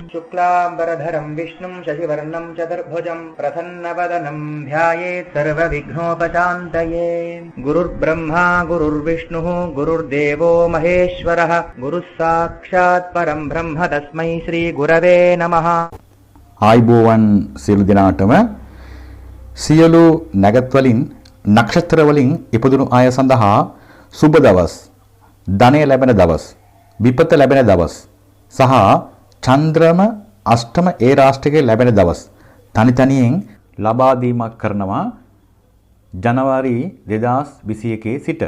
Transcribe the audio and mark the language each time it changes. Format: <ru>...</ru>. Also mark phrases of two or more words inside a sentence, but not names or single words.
<sa>शुक्लाम्बरधरं विष्णुं शशिवर्णं चतुर्भुजं प्रसन्नवदनं ध्यायेत् सर्वविघ्नोपशान्तये। गुरुर्ब्रह्मा गुरुर्विष्णुः गुरुर्देवो महेश्वरः गुरुः साक्षात् परं ब्रह्म तस्मै श्रीगुरवे नमः.</sa> <si>ආයිබෝවන් සියලු දෙනාටම සියලු නැගත් වලින් නක්ෂත්‍ර වලින් ඉපදුණු අය සඳහා සුබ දවස්, ධනය ලැබෙන දවස්, විපත ලැබෙන දවස් සහ චන්ද්‍රම අෂ්ටම ඒ රාශියේ ලැබෙන දවස් තනි තනියෙන් ලබා දීමක් කරනවා ජනවාරි 2021 සිට.</si>